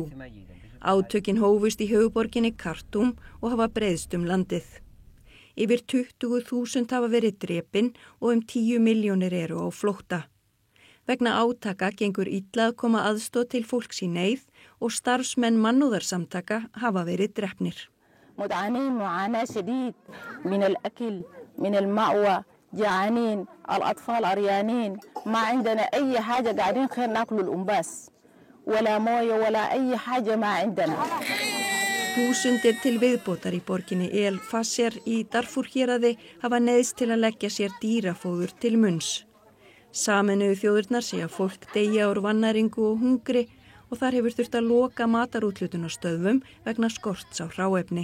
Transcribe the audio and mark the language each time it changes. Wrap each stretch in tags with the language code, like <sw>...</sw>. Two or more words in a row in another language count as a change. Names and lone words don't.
<is>Átökin hófust í höfuðborginni Khartoum og hafa breiðst landið. Yfir 20.000 hafa verið drepin og 10 milljónir eru á flótta. Vegna átaka gengur illa að koma aðstoð til fólks í neyð og starfsmenn mannúðarsamtaka hafa verið drepnir.</is> <ar>متعانين معاناة شديد من الأكل من المأوى جعانين الأطفال عريانين ما عندنا أي حاجة قاعدين خير ناكل الأنباس ولا موية ولا أي حاجة ما عندنا.</ar> <is>Þúsundir til viðbótar í borginni El Fasher í Darfur héraði hafa neyðst til að leggja sér dýrafóður til munns. Sameinuðu þjóðirnar segja fólk deyja úr vannæringu og hungri og þar hefur þurft að loka matarúthlutunarstöðvum vegna skorts á hráefni.</is>